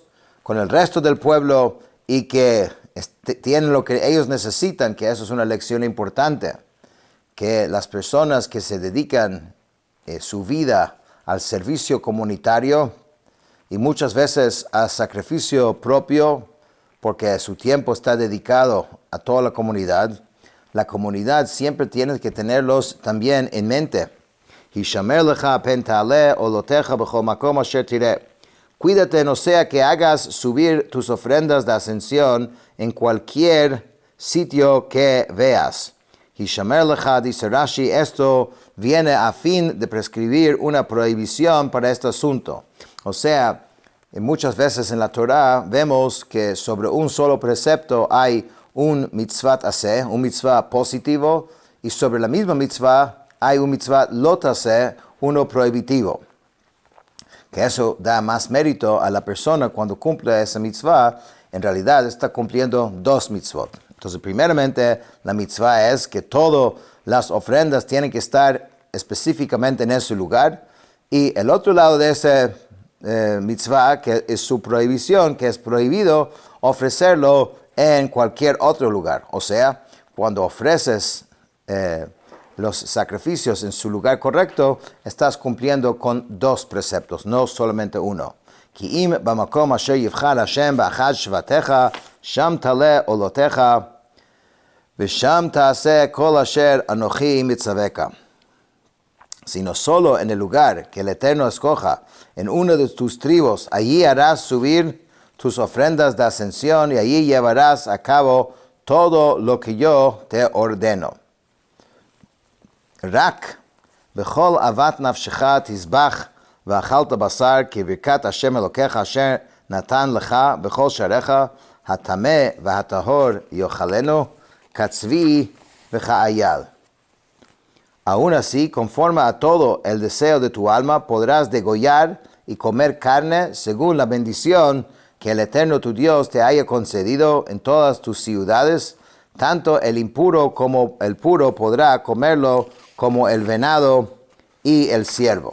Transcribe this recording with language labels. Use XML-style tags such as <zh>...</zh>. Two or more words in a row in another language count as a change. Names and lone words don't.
<es>con el resto del pueblo, y que tienen lo que ellos necesitan, que eso es una lección importante, que las personas que se dedican su vida al servicio comunitario y muchas veces al sacrificio propio, porque su tiempo está dedicado a toda la comunidad siempre tiene que tenerlos también en mente.</es> <he>השמר לך פן תעלה עלתיך בכל מקום אשר תראה.</he> <es>Cuídate, no sea que hagas subir tus ofrendas de ascensión en cualquier sitio que veas.</es> <he>השמר לך,</he> <es>dice Rashi, esto viene a fin de prescribir una prohibición para este asunto. O sea, muchas veces en la Torah vemos que sobre un solo precepto hay un</es> <he>מצות עשה,</he> <es>un mitzvah positivo, y sobre la misma mitzvah hay un</es> <he>מצות לא תעשה,</he> <es>uno prohibitivo. Que eso da más mérito a la persona cuando cumple esa mitzvah, en realidad está cumpliendo dos mitzvot. Entonces, primeramente, la mitzvah es que todas las ofrendas tienen que estar específicamente en ese lugar, y el otro lado de ese mitzvah, que es su prohibición, que es prohibido ofrecerlo en cualquier otro lugar. O sea, cuando ofreces los sacrificios en su lugar correcto, estás cumpliendo con dos preceptos, no solamente uno.</es> <he>כי אם במקום אשר יבחר השם באחד שבטיך שם תעלה עלתיך ושם תעשה כל אשר אנכי מצוך.</he> <es>Sino solo en el lugar que el Eterno escoja, en uno de tus tribus, allí harás subir tus ofrendas de ascensión y allí llevarás a cabo todo lo que yo te ordeno.</es> <he>רק בכל אות נפשך תזבח ואכלת בשר כברכת השם אלוקיך אשר נתן לך בכל שעריך, הטמא והטהור יאכלנו, כצבי וכאייל.</he> <es>Aún así, conforme a todo el deseo de tu alma, podrás degollar y comer carne según la bendición que el Eterno tu Dios te haya concedido en todas tus ciudades. Tanto el impuro como el puro podrá comerlo, como el venado y el ciervo.</es>